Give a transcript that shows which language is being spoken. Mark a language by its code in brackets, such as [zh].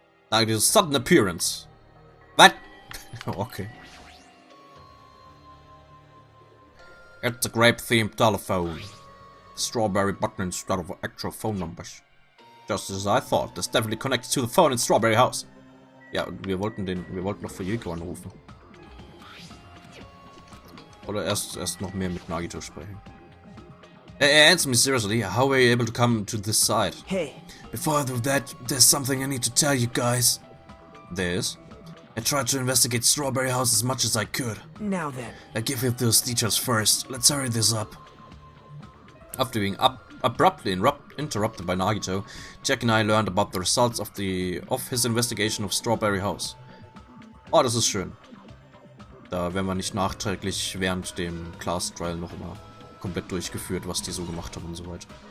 [en] Like this sudden appearance. What? Okay. It's a grape-themed telephone. Strawberry button instead of actual phone numbers. Just as I thought, that's definitely connected to the phone in Strawberry House. [de] Ja, wir wollten noch für Yiko anrufen. Oder erst noch mehr mit Nagito sprechen. [en] Answer me seriously, how were you able to come to this side? Hey. Before I do that, there's something I need to tell you guys. There's? I tried to investigate Strawberry House as much as I could. Now then. I'll give you those details first. Let's hurry this up. After being abruptly interrupted by Nagito, Jack and I learned about the results of his investigation of Strawberry House. [de] Oh, das ist schön. Da werden wir nicht nachträglich während dem Class Trial noch immer komplett durchgeführt, was die so gemacht haben und so weiter.